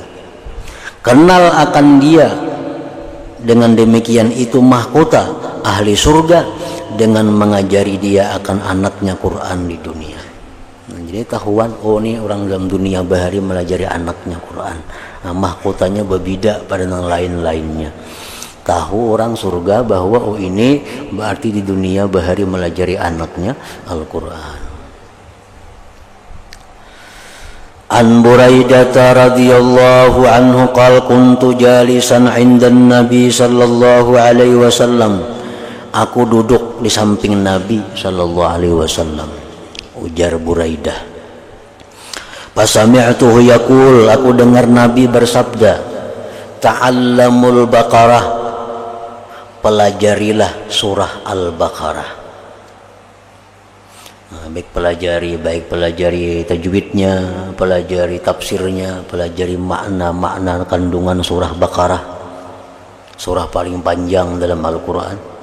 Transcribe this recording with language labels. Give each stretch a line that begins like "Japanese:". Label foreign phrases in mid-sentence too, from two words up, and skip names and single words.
Indonesian: Kenal akan dia, dengan demikian itu mahkota ahli surga dengan mengajari dia akan anaknya Quran di dunia. Jadi tahuan, oh ini orang dalam dunia bahari melajari anaknya Quran. Mahkotanya berbeda pada yang lain-lainnya. Tahu orang surga bahwa oh ini berarti di dunia bahari melajari anaknya Al-Quran.
Arabic: عن بريدة رضي الله عنه قال كنت جالسا عند النبي صلى الله عليه وسلم.
Indonesian: Aku duduk di samping Nabi
Arabic: صلى الله عليه وسلم.
Indonesian: Ujar Buraidah.
Arabic: فسمعته يقول,
Indonesian: aku dengar Nabi bersabda,
Arabic: تعلموا البقرة,
Indonesian: pelajarilah surah Al-Baqarah. Baik pelajari tajwidnya, pelajari tafsirnya, pelajari makna kandungan surah Baqarah, surah paling panjang dalam Al-Quran.